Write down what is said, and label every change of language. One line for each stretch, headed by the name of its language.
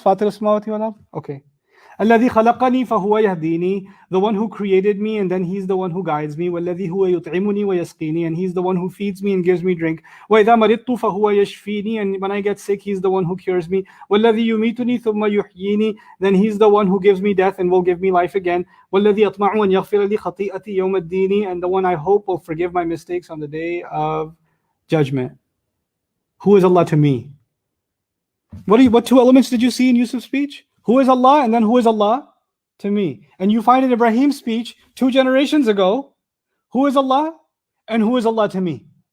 Arabic: Fatir as-samawati wal ard? Okay. الَّذِي خَلَقَنِي فَهُوَ يَهْدِينِي.
English: The one who created me and then he's the one who guides me.
Arabic: وَالَّذِي هُوَ يُطْعِمُنِي وَيَسْقِينِي.
English: And he's the one who feeds me and gives me drink.
Arabic: وَإِذَا مَرِضْتُ فَهُوَ يَشْفِينِي.
English: And when I get sick, he's the one who cures me.
Arabic: وَالَّذِي يُمِيتُنِي ثُمَّ يُحْيِينِي.
English: Then he's the one who gives me death and will give me life again.
Arabic: وَالَّذِي أَطْمَعُ أَنْ يَغْفِرَ لِي خَطِيئَتِي يَوْمَ الدِّينِ.
English: And the one I hope will forgive my mistakes on the day of judgment. Who is Allah to me? What two elements did you see in Yusuf's speech? Who is Allah and then who is Allah to me? And you find in Ibrahim's speech 2 generations ago, who is Allah and who is Allah to me?